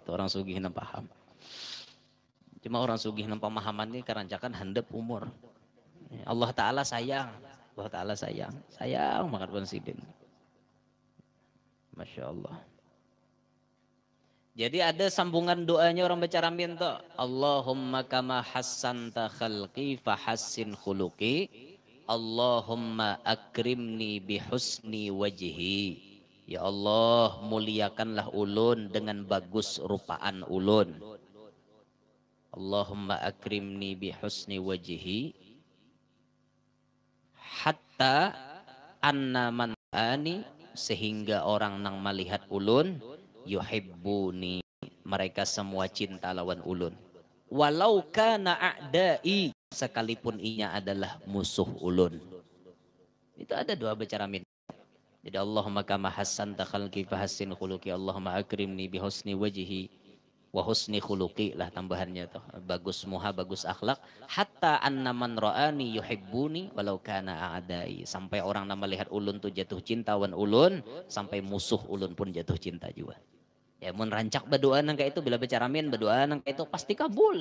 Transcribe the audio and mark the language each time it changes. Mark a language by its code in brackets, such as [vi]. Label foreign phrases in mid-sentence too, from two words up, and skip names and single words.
[bjn] Tuh orang sugih nang paham. Cuma orang sugih nang pemahaman ini kerancakan handap umur. Allah Ta'ala sayang. Allah Ta'ala sayang. Sayang banget Bang Sidin. [ar] ما شاء الله. [bjn] Jadi ada sambungan doanya orang baca ramin tuh. [ar] اللهم كما حسنت خلقي فحسن خلقي. اللهم أكرمني بحسن وجهي. [bjn] Ya Allah muliakanlah ulun dengan bagus rupaan ulun. [ar] اللهم أكرمني بحسن وجهي. حتى أن من آني [bjn] sehingga orang nang melihat ulun yuhibbuni mereka semua cinta lawan ulun [ar] ولو كان أعدائي [bjn] sekalipun inya adalah musuh ulun. Itu ada doa baca ramin. Jadi [ar] اللهم كما حسنت خلقي فحسن خلقي اللهم أكرمني بحسن وجهي وحسن خلقي [bjn] lah tambahannya tuh bagus muha bagus akhlak [ar] حتى أن من رآني يحبني ولو كان أعدائي [bjn] sampai orang yang melihat ulun tuh jatuh cinta wan ulun sampai musuh ulun pun jatuh cinta juga. Ya mun rancak berdoa nang kayak itu bila baca ramin berdoa nang kayak itu pasti kabul.